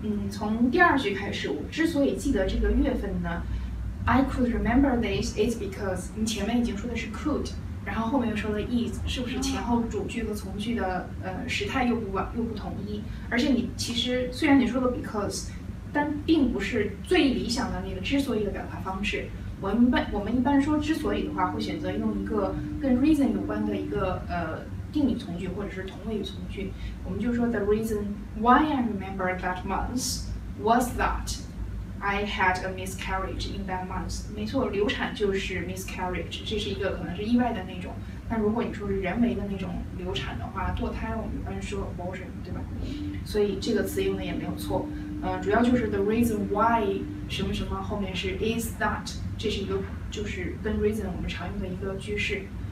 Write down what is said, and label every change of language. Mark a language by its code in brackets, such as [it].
[zh] 从第二句开始，我之所以记得这个月份呢 ， [en] I could remember this is because [zh] 你前面已经说的是 could， 然后后面又说了 is， 是不是前后主句和从句的时态又不统一？而且你其实虽然你说了 because， 但并不是最理想的那个之所以的表达方式。我们一般说之所以的话，会选择用一个跟 reason 有关的一个定语从句或者是同位语从句。我们就说 [en] the reason why I remember that month was that I had a miscarriage in that month。 [zh] 没错，流产就是 miscarriage， 这是一个可能是意外的那种。但如果你说是人为的那种流产的话，堕胎我们一般说 abortion， 对吧？所以这个词用的也没有错。主要就是 [en] the reason why [zh] 什么什么后面是 [en] is that， [zh] 这是一个就是跟 reason 我们常用的一个句式。